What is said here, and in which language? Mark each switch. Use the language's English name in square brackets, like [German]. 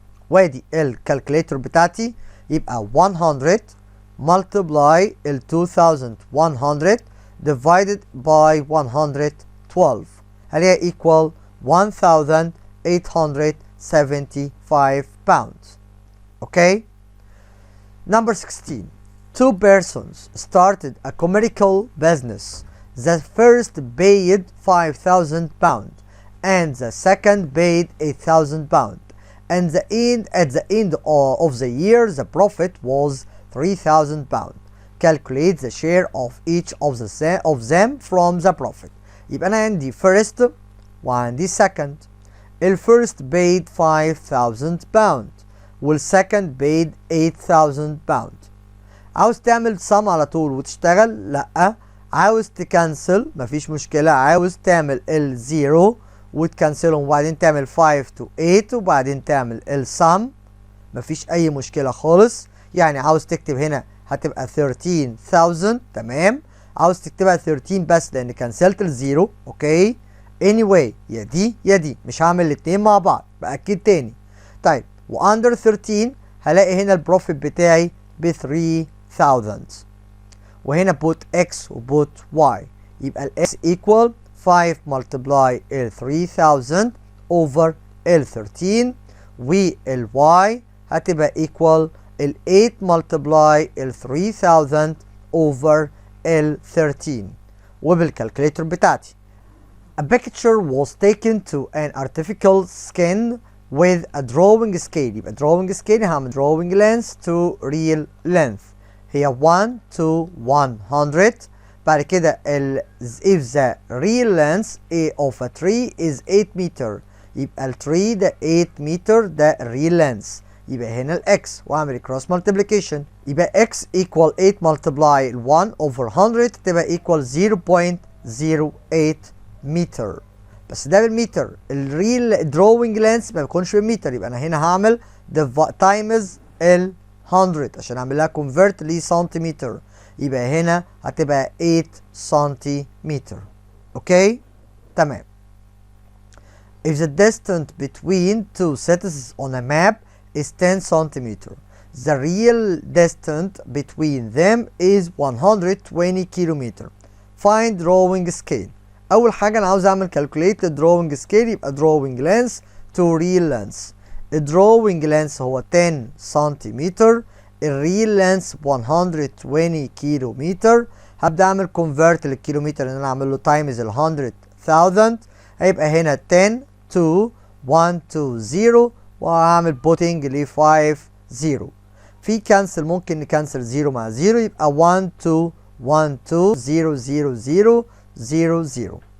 [Arabic] وادي الكالكوليتر بتاعتي، يبقى 100 multiply ال 2100 divided by 112 هلاقيها equal 1875 pounds. [English] Okay? Number 16. Two persons started a commercial business. The first paid 5,000 pounds and the second paid 8,000 pounds. And at the end of the year, the profit was 3,000 pounds. Calculate the share of each of them from the profit. [Arabic] يبقى أنا عندي first وعندي second. [English] الفirst paid 5,000 pounds والsecond paid 8,000 pounds. [Arabic] عاوز تعمل sum على طول وتشتغل؟ لأ. عاوز تكنسل مفيش مشكلة، عاوز تعمل الزيرو وتكنسلهم وبعدين تعمل 5 to 8 وبعدين تعمل السم مفيش أي مشكلة خالص. يعني عاوز تكتب هنا هتبقى 13,000، تمام. عاوز تكتبها 13 بس لأن كنسلت الزيرو. أوكي. anyway يا دي مش هعمل الاتنين مع بعض، بأكد تاني. طيب وأندر 13 هلاقي هنا البروفيت بتاعي ب 3000 وهنا بوت x وبوت y يبقى ال x equal 5 multiply ال 3000 over ال 13 وال y هتبقى equal ال 8 multiply ال 3000 over ال 13 وبالكالكوليتر بتاعتي. [English] A picture was taken to an artificial skin with a drawing scale. يبقى drawing scale هعمل drawing length to real length هي 1 to 100. [Arabic] بعد كده [English] if the real length of a tree is 8 meter يبقى ال tree ده 8 meter ده real length. [Arabic] يبقى هنا ال x واعمل cross multiplication يبقى x equal 8 multiply 1 over 100 تبقى equal 0.08 متر. بس ده بالمتر. الريل drawing length ما بيكونش بالمتر يبقى انا هنا هعمل times ال 100 عشان اعمل لها convert لسنتيمتر يبقى هنا هتبقى 8 سنتيمتر. اوكي تمام. [English] If the distance between two cities on a map is 10 centimeter, the real distance between them is 120 kilometer. Find drawing scale. [Arabic] أول حاجة أنا عاوز أعمل [English] calculate drawing scale يبقى drawing length to real length. [Arabic] drawing length هو 10 سنتيمتر الريل length 120 كيلومتر. هبدأ أعمل convert للكيلومتر إن أنا أعمل له times ال 100,000 هيبقى هنا 10 to 120 وهعمل putting ل 50 في كانسل ممكن نكنسل 0 مع 0 يبقى 1 to 1 2 0 0 0 0 0.